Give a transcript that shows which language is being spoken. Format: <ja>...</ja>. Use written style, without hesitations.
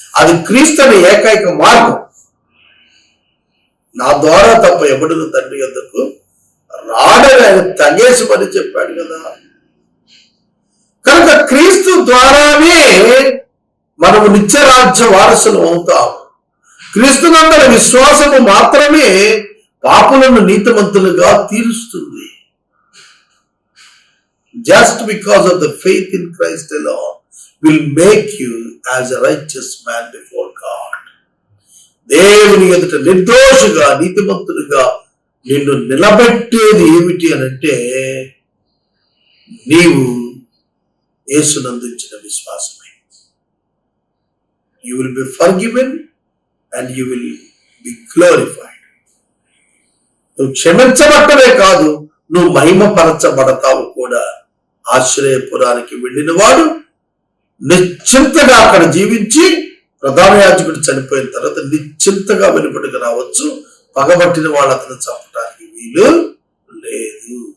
<te>అది క్రీస్తు అనే ఏకైక మార్గం. నా ద్వారా తప్ప ఎవడును తండ్రి యొద్దకు రాడని ఆయన తగేసి పని చెప్పాడు కదా. కనుక క్రీస్తు ద్వారానే మనము నిత్యరాజ్య వారసులు అవుతాము. క్రీస్తునందరి విశ్వాసము మాత్రమే పాపులను నీతిమంతులుగా తీరుస్తుంది.</te> <en>Just because of the faith in Christ alone will make you as a righteous man before God.</en> <te>దేవుని ఎదుట నిర్దోషిగా నీతిమంతులుగా నిన్ను నిలబెట్టేది ఏమిటి అనంటే నీవు యేసునందుంచిన విశ్వాసమే.</te> <en>You will be forgiven and you will be glorified.</en> <te>నువ్వు క్షమించబట్టమే కాదు, నువ్వు మహిమపరచబడతావు కూడా. ఆశ్రయపురానికి వెళ్ళిన వాడు నిశ్చింతగా అక్కడ జీవించి ప్రధాన యాజకుడు చనిపోయిన తర్వాత నిశ్చింతగా వెలుపడికి రావచ్చు. పగబట్టిన వాళ్ళు అతను చంపడానికి వీలు లేదు.</te>